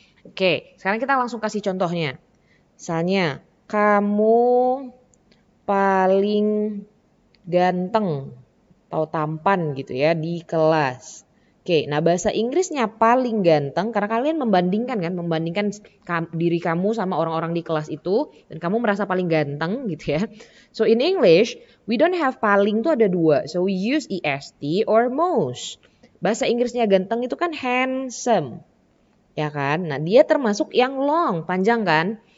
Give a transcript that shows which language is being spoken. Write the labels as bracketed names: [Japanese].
[Indonesian] Oke, sekarang kita langsung kasih contohnya. Misalnya, kamu paling ganteng atau tampan gitu ya di kelas. Oke, nah bahasa Inggrisnya paling ganteng karena kalian membandingkan diri kamu sama orang-orang di kelas itu dan kamu merasa paling ganteng gitu ya. [English] So in English, we don't have [Indonesian] paling tuh ada dua. [English] So we use est or most. [Indonesian] Bahasa Inggrisnya ganteng itu kan handsome. Ya kan? Nah, dia termasuk yang long, panjang kan?